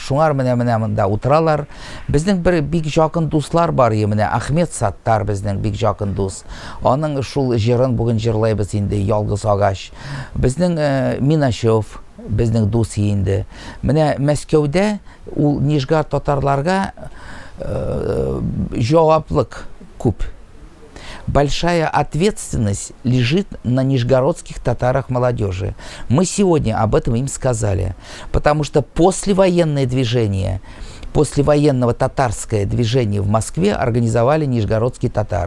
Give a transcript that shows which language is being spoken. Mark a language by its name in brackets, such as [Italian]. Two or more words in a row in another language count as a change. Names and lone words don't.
[Tatar] Шуңар менә монда утыралар. Безнең бер бик якын дуслар бар, менә Ахмет Саттар безнең бик якын дус. Аның шул җырын бүген җырлайбыз инде, Ялгыз агач. Безнең Минашев безнең дус инде. Менә Мәскәүдә ул Нижгар татарларга җаваплык күп. [Russian] Большая ответственность лежит на нижегородских татарах молодежи. Мы сегодня об этом им сказали, потому что послевоенное движение, послевоенного татарское движение в Москве организовали нижегородские татары.